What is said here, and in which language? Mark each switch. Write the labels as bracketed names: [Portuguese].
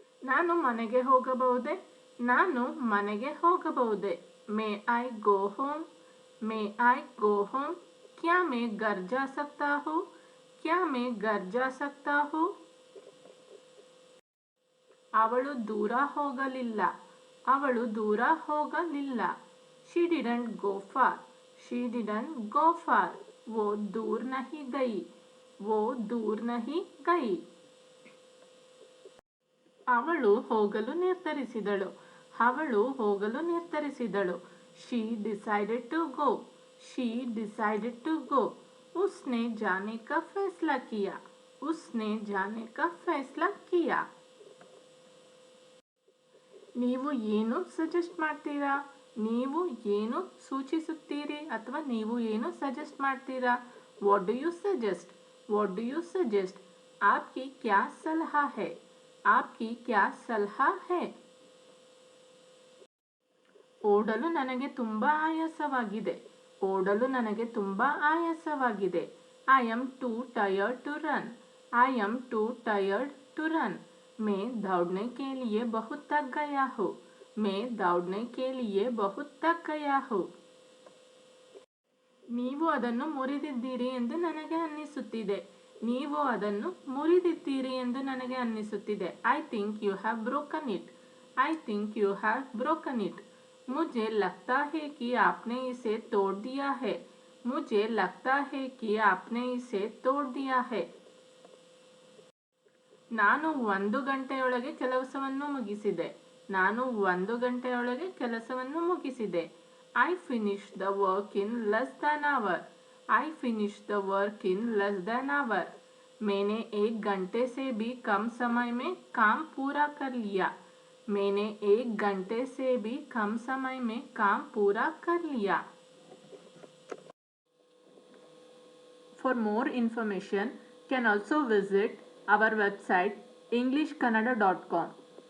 [Kannada] ನಾನು ಮನೆಗೆ ಹೋಗಬಹುದೇ, ನಾನು ಮನೆಗೆ ಹೋಗಬಹುದೇ. [English] May I go home, may I go home. [Hindi] क्या मैं घर जा सकता हूँ, क्या मैं घर जा सकता हूँ. [Kannada] ಅವಳು ದೂರ ಹೋಗಲಿಲ್ಲ, ಅವಳು ದೂರ ಹೋಗಲಿಲ್ಲ. [English] she didn't go far, she didn't go far. [Hindi] वो दूर नहीं गई, वो दूर नहीं गई. [Kannada] ಅವಳು ಹೋಗಲು ನಿರ್ಧರಿಸಿದಳು, ಅವಳು ಹೋಗಲು ನಿರ್ಧರಿಸಿದಳು. [English] she decided to go, she decided to go. [Hindi] उसने जाने का फैसला किया, उसने जाने का फैसला किया. [Kannada] ನೀವು ಏನು ಸಜೆಸ್ಟ್ ಮಾಡ್ತೀರಾ, ನೀವು ಏನು ಸೂಚಿಸುತ್ತೀರಿ ಅಥವಾ ನೀವು ಏನು ಸಜೆಸ್ಟ್ ಮಾಡ್ತೀರಾ. [English] What do you suggest, what do you suggest. [Hindi] आपकी क्या सलाह है, आपकी क्या सलाह है. [Kannada] ಓಡಲು ನನಗೆ ತುಂಬ ಆಯಾಸವಾಗಿದೆ, [English] ಓಡಲು ನನಗೆ ತುಂಬ ಆಯಾಸವಾಗಿದೆ. I am too tired to run, I am too tired to run. [Hindi] मैं दौड़ने के लिए बहुत थक गया हूँ मैं दौड़ने के लिए बहुत थक गया हूँ [Kannada] ನೀವು ಅದನ್ನು ಮುರಿದಿದ್ದೀರಿ ಎಂದು ನನಗೆ ಅನ್ನಿಸುತ್ತಿದೆ [Hindi] ನೀವು ಅದನ್ನು ಮುರಿದಿದ್ದೀರಿ ಎಂದು ನನಗೆ ಅನ್ನಿಸುತ್ತಿದೆ [English] I think you have broken it I think you have broken it [Hindi] मुझे लगता है कि आपने इसे तोड़ दिया है मुझे लगता है कि आपने इसे तोड़ दिया है [Kannada] ನಾನು 1 ಗಂಟೆಯೊಳಗೆ ಕೆಲಸವನ್ನು ಮುಗಿಸಿದೆ [Hindi] ನಾನು 1 ಗಂಟೆಯೊಳಗೆ ಕೆಲಸವನ್ನು ಮುಗಿಸಿದೆ [English] I finished the work in less than an hour. I finished the work in less than an hour. [Hindi] मैंने 1 घंटे से भी कम समय में काम पूरा कर लिया मैंने 1 घंटे से भी कम समय में काम पूरा कर लिया [English] For more information, can also visit our website englishkannada.com.